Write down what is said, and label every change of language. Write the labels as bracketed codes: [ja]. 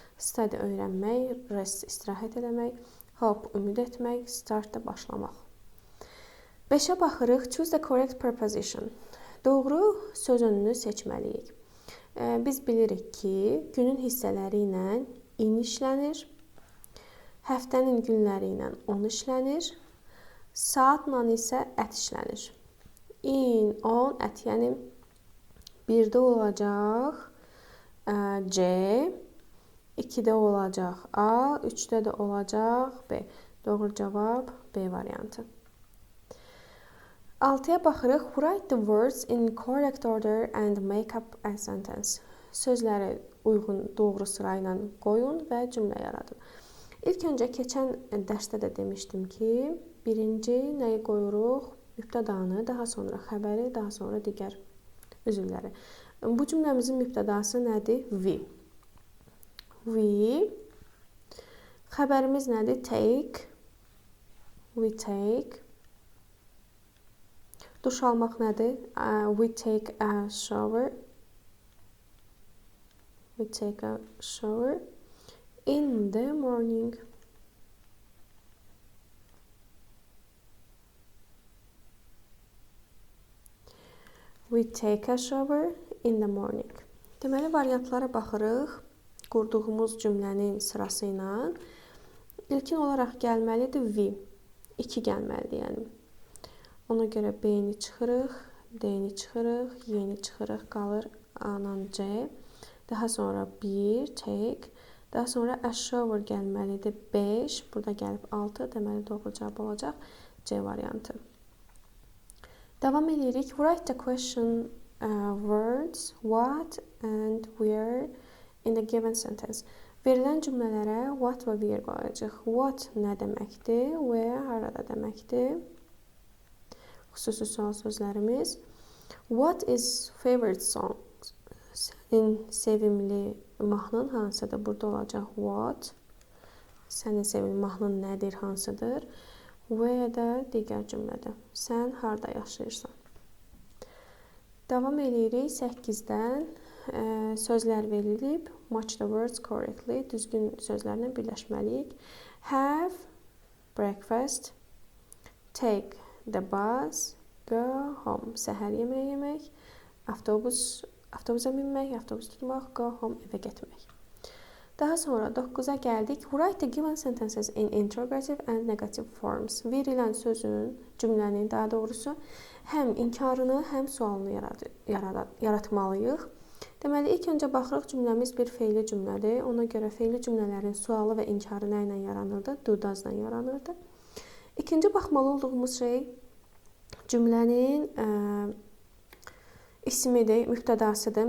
[az] Study öyrənmək, rest istirahət eləmək, hope ümid etmək, start da başlamaq. 5-ə baxırıq. [en] Choose the correct preposition. [az] Doğru söz önünü seçməliyik. Biz bilirik ki, günün hissələri ilə in işlənir. Həftənin günləri ilə 10 işlənir. Saatla isə ət işlənir. In, on, ət, yəni 1-də olacaq C, 2-də olacaq A, 3-də də olacaq B. Doğru cavab B variantı. 6-ya baxırıq. [en] Write the words in correct order and make up a sentence. [az] Sözləri uyğun, doğru sıra ilə qoyun və cümlə yaradın. İlk öncə keçən dərsdə də demişdim ki, birinci nəyi qoyuruq? Mübtədanı, daha sonra xəbəri, daha sonra digər üzvləri. Bu cümləmizin mübtədası nədir? [en] We. We. [az] Xəbərimiz nədir? [en] Take. We take. [az] Duş almaq nədir? [en] We take a shower. We take a shower. In the morning. We take a shower in the morning. [az] Deməli, variantlara baxırıq. Qurduğumuz cümlənin sırası ilə. İlkin olaraq gəlməlidir we. 2 gəlməlidir, yəni. Ona görə B-ni çıxırıq, D-ni çıxırıq, Y-ni çıxırıq, qalır A-la C. Daha sonra 1, take. Daha sonra a shower gəlməlidir 5. Burada gəlib 6. Deməli, doğru cavab olacaq C variantı. Davam edirik. [en] Write the question words what and where in the given sentence. [az] Verilən cümlələrə what və where qoyacaq. What nə deməkdir? Where harada deməkdir? Xüsusi sual sözlərimiz. [en] What is favorite song? [az] Sənin sevimli mahnın hansıdır? Burada olacaq what. Sənin sevimli mahnın nədir, hansıdır? Və də digər cümlədə. Sən harada yaşayırsan? Davam edirik. 8-dən sözlər verilib. [en] Match the words correctly. [az] Düzgün sözlərlə birləşməliyik. [en] Have breakfast. Take the bus. Go home. [az] Səhər yeməyi yemək. Avtobusa minmək, avtobus tutmaq, [en] go home, [az] evə getmək. Daha sonra 9-a gəldik. [en] Write the given sentences in interrogative and negative forms. [az] Verilən sözün, cümlənin daha doğrusu həm inkarını, həm sualını yaratmalıyıq. Deməli, ilk öncə baxırıq cümləmiz bir fe'li cümlədir. Ona görə fe'li cümlələrin sualı və inkarı nə ilə yaranırdı? Do, does ilə yaranırdı. İkinci baxmalı olduğumuz şey cümlənin ismidir, mübtədasıdır.